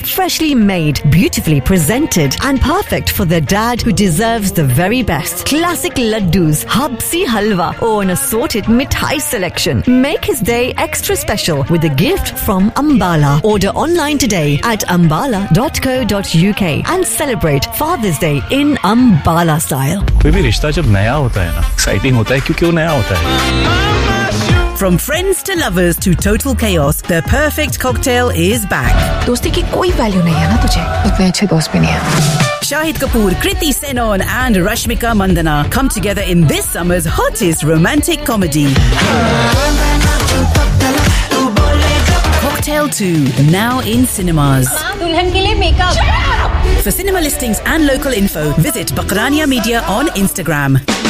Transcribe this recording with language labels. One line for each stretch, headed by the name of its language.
English: Freshly made, beautifully presented, and perfect for the dad who deserves the very best. Classic laddus, habsi halwa, or an assorted mithai selection. Make his day extra special with a gift from Ambala. Order online today at ambala.co.uk and celebrate Father's Day in Ambala style.
Hindi: कोई भी रिश्ता जब नया होता है ना, exciting होता है क्योंकि वो नया होता है.
English: From friends to lovers to total chaos, the perfect cocktail is back.
Hindi: दोस्ती की कोई value नहीं है ना तुझे? इतने अच्छे दोस्त भी नहीं हैं.
English: Shahid Kapoor, Kriti Senon and Rashmika Mandanna come together in this summer's hottest romantic comedy. Cocktail 2, now in cinemas.
Hindi: दुल्हन के लिए makeup.
English: For cinema listings and local info, visit Bakrania Media on Instagram.